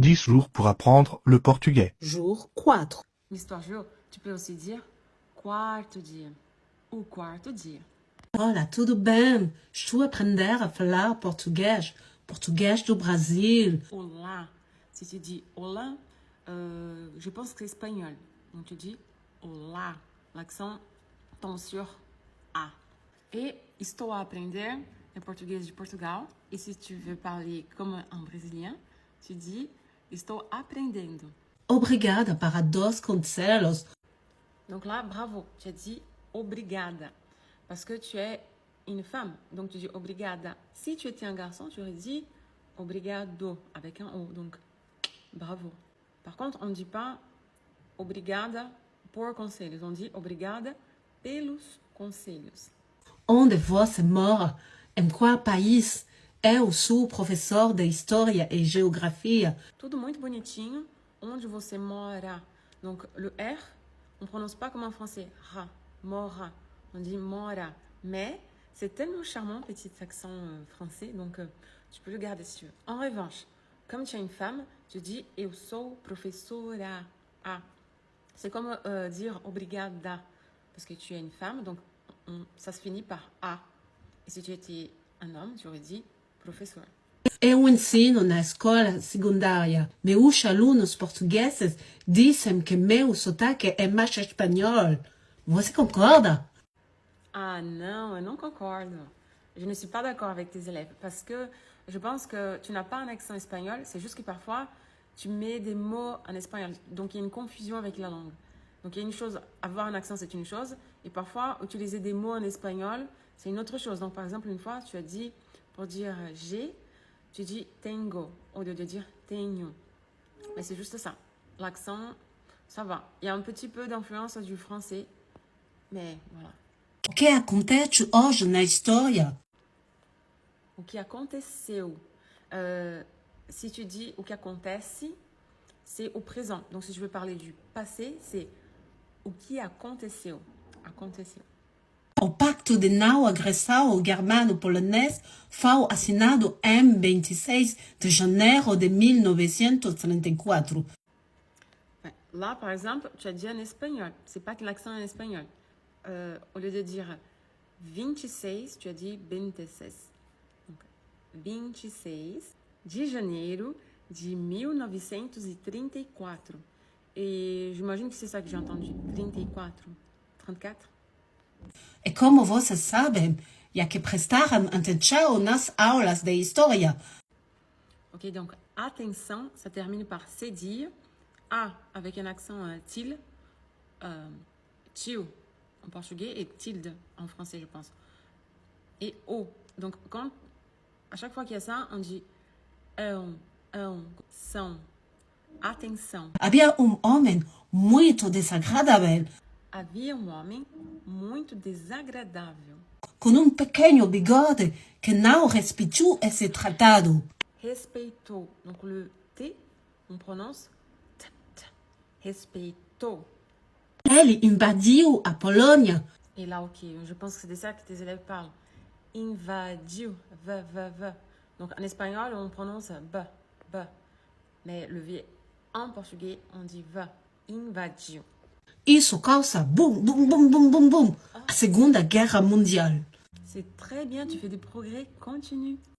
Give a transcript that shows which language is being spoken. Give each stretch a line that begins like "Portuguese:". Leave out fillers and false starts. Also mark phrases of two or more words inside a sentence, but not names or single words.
French: 10 jours pour apprendre le portugais. Jour 4. L'histoire jour, tu peux aussi dire
Portuguese: quarto dia. O quarto dia. Olá, tudo bem? Estou a aprender a falar português. Português do Brasil. Olá.
French: Si tu dis olá, je pense que c'est espagnol. Donc tu dis olá. L'accent tombe sur A. Et
Portuguese: estou a aprender é português de Portugal.
French: Et si tu veux parler comme un brésilien, tu dis
Portuguese: estou aprendendo. Obrigada para 2 conselhos.
French: Donc là, bravo, tu as dit obrigada. Parce que tu es une femme, donc tu dis obrigada. Si tu étais un garçon, tu aurais dit obrigado avec un O, donc bravo. Par contre, on ne dit pas
Portuguese: obrigada por conselhos,
French: on dit
Portuguese: obrigada pelos conselhos. Onde você mora? Em qual país? Eu sou professor de História e Geografia. Tudo muito bonitinho. Onde você mora?
French: Donc le R, on ne prononce pas comme en français. Ra, mora. On dit mora. Mais c'est tellement charmant, petit accent français, donc tu peux le garder si tu veux. En revanche, comme tu es une femme, tu dis
Portuguese: eu sou professora.
French: Ah. C'est comme dire obrigada, parce que tu es une femme, donc ça se finit par A. Et si tu étais un homme, tu aurais dit professeur.
Portuguese: Eu ensino na escola secundária. Meus alunos portugueses dizem que meu sotaque é mais espanhol. Você concorda?
French: Ah non, je ne concorde. Je ne suis pas d'accord avec tes élèves parce que je pense que tu n'as pas un accent espagnol, c'est juste que parfois tu mets des mots en espagnol. Donc il y a une confusion avec la langue. Donc il y a une chose, avoir un accent c'est une chose, et parfois utiliser des mots en espagnol c'est une autre chose. Donc par exemple une fois tu as dit, pour dire j'ai, tu dis tengo au lieu de dire tenho. Mais c'est juste ça. L'accent, ça va. Il y a un petit peu d'influence du français, mais voilà.
Portuguese: O que acontece hoje na história? O que aconteceu.
French: Si tu dis
Portuguese: o que acontece,
French: c'est au présent. Donc si je veux parler du passé, c'est
Portuguese: o que aconteceu. Aconteceu. O Pacto de Não Agressão Germano-Polonês foi assinado em 26 de janeiro de 1934.
French: Là, par exemple, tu as dit en espagnol. C'est pas que l'accent est en espagnol. Au lieu de dire 26, tu as dit 26. Donc,
Portuguese: 26 de janeiro de 1934.
French: Et j'imagine que c'est ça que j'ai entendu. 34. 34.
Portuguese: E como vocês sabem, já que prestaram atenção nas aulas de história.
French: Ok, donc attention, ça termine par cédille. A avec un accent til, tio en portugais et tilde en français, je pense. Et O. Donc, à chaque fois qu'il y a ça, on dit são.
Portuguese: Atenção. Havia homem muito desagradável, Havia homem muito desagradável. com pequeno bigode que não respeitou esse tratado. Respeitou.
French: Donc, le T, on prononce t, t.
Portuguese: Respeitou. Ele invadiu a Polônia.
French: Et là, ok, je pense que c'est de ça que tes élèves parlent.
Portuguese: Invadiu, v.
French: Donc en espagnol, on prononce b. Mais le V en portugais, on dit v.
Portuguese: Invadiu. Isso causa boum, boum, boum, boum, boum, boum. A Segunda Guerra Mundial.
French: C'est très bien, tu fais des progrès continus.